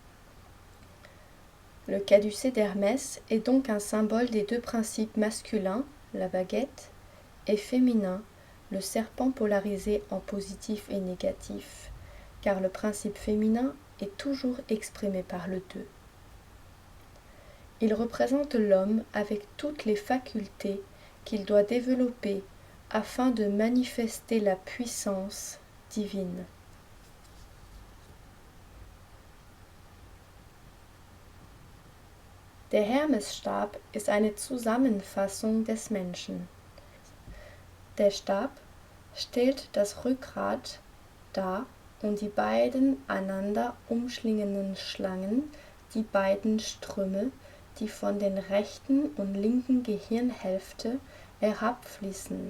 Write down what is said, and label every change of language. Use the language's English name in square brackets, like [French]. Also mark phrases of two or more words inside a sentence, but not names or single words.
[French] Le caducée d'Hermès est donc un symbole des deux principes masculins, la baguette, et féminin, le serpent polarisé en positif et négatif, car le principe féminin est toujours exprimé par le 2. Il représente l'homme avec toutes les facultés qu'il doit développer afin de manifester la puissance divine. [German] Der Hermesstab ist eine Zusammenfassung des Menschen. Der Stab stellt das Rückgrat dar und die beiden einander umschlingenden Schlangen, die beiden Ströme, die von den rechten und linken Gehirnhälfte herabfließen.